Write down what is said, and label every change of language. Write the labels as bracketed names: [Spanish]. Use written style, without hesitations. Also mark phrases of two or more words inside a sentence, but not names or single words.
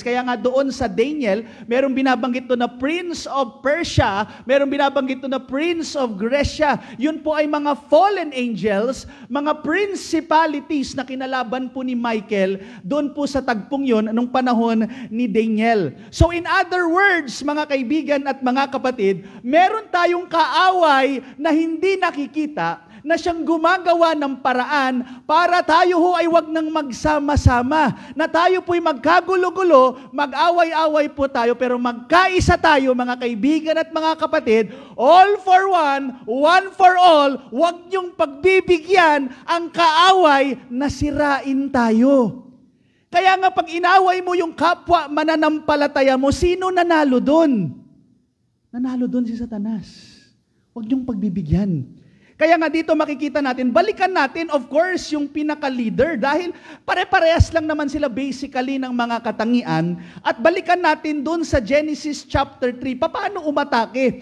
[Filipino] Kaya nga doon sa Daniel, merong binabanggit doon na Prince of Persia, merong binabanggit doon na Prince of Grecia. Yun po ay mga fallen angels, mga principalities na kinalaban po ni Michael doon po sa tagpong yun nung panahon ni Daniel. [English] So in other words, [Filipino] mga kaibigan at mga kapatid, meron tayong kaaway na hindi nakikita, na siyang gumagawa ng paraan para tayo ho ay wag nang magsama-sama. Na tayo po'y magkagulo-gulo, mag-away-away po tayo, pero magkaisa tayo, mga kaibigan at mga kapatid, [English] all for one for all, [Filipino] wag niyong pagbibigyan ang kaaway na sirain tayo. Kaya nga pag inaway mo yung kapwa mananampalataya mo, sino nanalo doon? Nanalo doon si Satanas. Wag niyong pagbibigyan. Kaya nga dito makikita natin, balikan natin [English] of course [Filipino] yung pinaka-leader dahil pare-parehas lang naman sila basically ng mga katangian at balikan natin dun sa Genesis chapter 3, paano umatake?